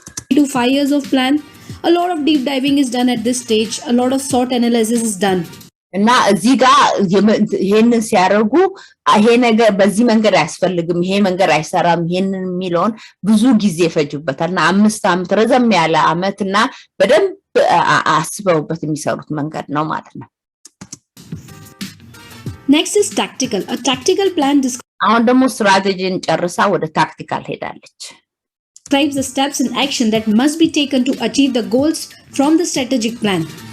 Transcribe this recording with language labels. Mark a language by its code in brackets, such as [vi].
[en] to 5 years of plan. A lot of deep diving is done at this stage. A lot of SWOT analysis is done. [am] እና እዚህ ጋር ይሄንን ሲያደርጉ ይሄ ነገር በዚህ መንገድ አያስፈልግም ይሄ መንገድ አይሰራም ይሄንን የሚለውን ብዙ ጊዜ ፈጅበታልና 5 ዓመት ረዘም ያለ ዓመትና በደንብ አስበውበት የሚሰሩት መንገድ ነው ማለት ነው። [en] Next is tactical. A tactical plan [am] አሁን ደግሞ ስትራቴጂን ጨርሳ ወደ ታክቲካል ሄዳለች። [en] describes the steps in action that must be taken to achieve the goals from the strategic plan.